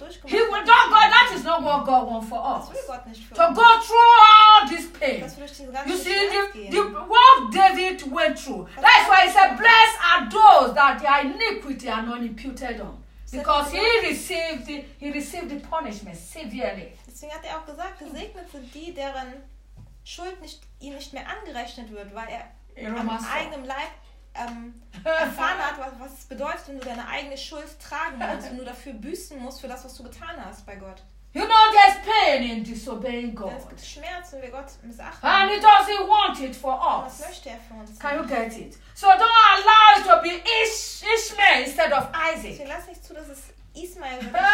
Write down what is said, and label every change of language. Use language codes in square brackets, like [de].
[de] durchgemacht hat. [en] That is not what God wants for us. [de] Das will Gott nicht für uns. [en] To go through all this pain. [de] Das [en] you see, what David went through. That's why he said, blessed are those that their iniquity are not imputed on. Because he received the punishment severely. [de] Deswegen hat er auch gesagt, gesegnet sind die, deren Schuld nicht, ihm nicht mehr angerechnet wird, weil er am eigenen Leib erfahren hat, was es bedeutet, wenn du deine eigene Schuld tragen musst und du dafür büßen musst, für das, was du getan hast bei Gott. [en] You know, there's pain in disobeying God. [de] Es gibt Schmerz, wenn wir Gott missachten. [en] And he doesn't want it for us. [de] Was möchte er für uns? [en] Can you get it? So don't allow it to be Ishmael instead of Isaac. [de] Deswegen lass nicht zu, dass es Ismael wird.